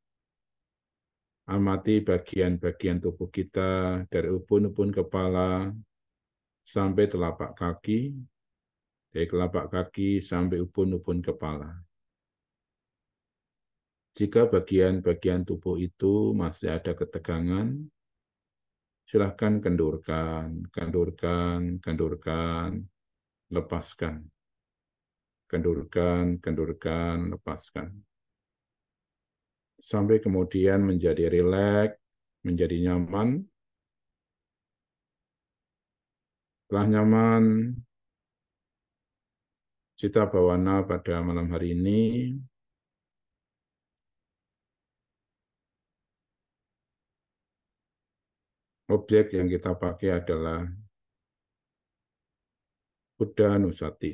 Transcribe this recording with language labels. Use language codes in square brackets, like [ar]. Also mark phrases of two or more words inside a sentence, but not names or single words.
[id] Amati bagian-bagian tubuh kita dari ubun-ubun kepala sampai telapak kaki, dari telapak kaki sampai ubun-ubun kepala. Jika bagian-bagian tubuh itu masih ada ketegangan, silahkan kendurkan, kendurkan, kendurkan, lepaskan. Kendurkan, kendurkan, lepaskan. Sampai kemudian menjadi rileks, menjadi nyaman. Setelah nyaman, [pi] cita bawana [id] pada malam hari ini objek yang kita pakai adalah Buddha Nusati.